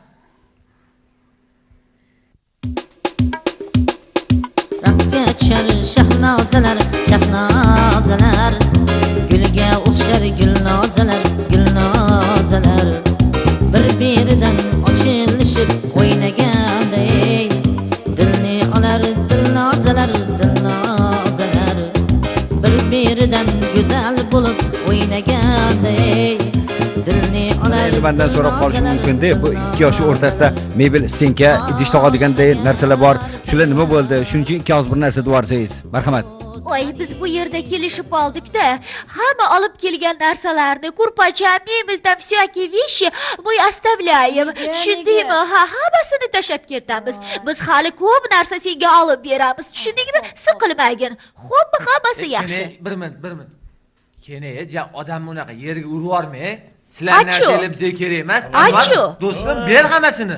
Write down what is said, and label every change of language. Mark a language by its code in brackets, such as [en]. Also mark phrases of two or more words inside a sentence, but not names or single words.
[uz] Raqsga tushar shahnozalar, shahnozalar, gulga o'xshar gulnozalar, gulnozalar, bir-biridan ochilishib o'ynaganday dilni olar dilnozalar, dilnozalar, bir-biridan go'zal bo'lib o'ynaganday dilni olar. Mendan so'rab qolish mumkin-da, bu ikki yoshi o'rtasida mebel, stenka, idish tog'adiganday narsalar bor. Shular nima bo'ldi? Shuning uchun ikki og'iz bir narsa devorsangiz. Marhamat. Voy, biz bu yerda kelishib oldik-da. Hamma olib kelgan narsalarni, kurpacha, mebel, [ru] там всякие вещи мы оставляем. [uz] Tushundingmi? Hammasini tashlab ketamiz. Biz hali ko'p narsa senga olib beramiz. Tushundingmi? Siqilmagin. Xo'pmi, hammasi yaxshi. Bir minut. Kene, odam unaqa yerga urvormay. Sizlar narsalar bizga kerak emas. Do'stim, ber hammasini.